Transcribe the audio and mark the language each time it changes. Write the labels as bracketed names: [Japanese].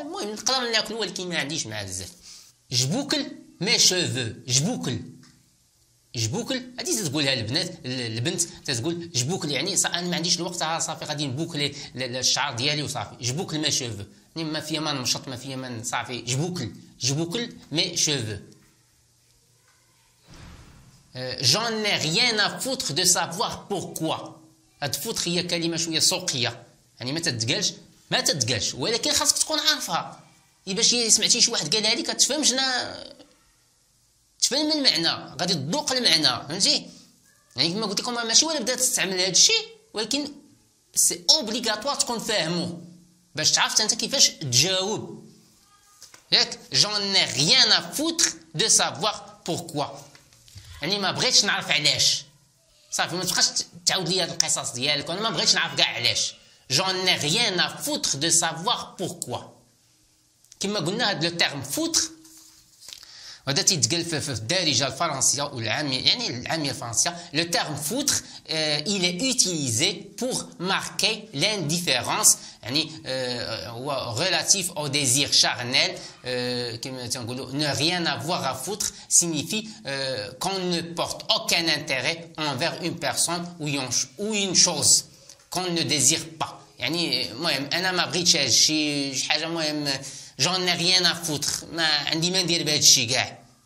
[Arabic] المهم نقدر ناكل ولكن ما عنديش معاه بزاف. جبوكل مي شوفو، جبوكل هادي تقولها البنت تقول جبوكل، يعني انا ما عنديش الوقت صافي غادي نبوكلي الشعر ديالي وصافي. جبوكل مي شوفو يعني ما فيا ما نمشط، ما فيا ما صافي. جبوكل مي شوفو. [French] j'en ai rien à foutre de savoir pourquoi. [Arabic] هاد فوتر هي كلمه شويه سوقيه، يعني ما تتقالش ولكن خاصك تكون عارفها. باش سمعتي شي واحد قالها لك تفهم تفهم المعنى، غادي تذوق المعنى. فهمتي؟ يعني كما قلت لكم ماشي ولا بدات تستعمل هذا الشيء، ولكن سي اوبليغاتوار تكون فاهمو باش تعرف انت كيفاش تجاوب. ياك [French] j'en ai rien à foutre de savoir pourquoi، [Arabic] يعني ما بغيتش نعرف علاش. صافي ما تبقاش تعاود لي هاد القصص ديالك، وانا ما بغيتش نعرف كاع علاش. [French] j'en ai rien à foutre de savoir pourquoi. [Arabic] كما قلنا هاد لو تيرم فوتر وهذا تيتقال في الدارجه الفرنسيه والعاميه، يعني العاميه الفرنسيه. لو تيرم فوتر [French] il est utilisé pour marquer l'indifférence، يعني هو relatif au désir charnel. كما تنقولوا ne rien avoir à foutre signifie qu'on ne porte aucun intérêt envers une personne ou une chose qu'on ne désire pas. [Arabic] يعني المهم انا ما بغيتش هذا الشيء، شي حاجه المهم [French] j'en ai rien à foutre، [Arabic] ما عندي ما ندير بهذا الشيء كاع.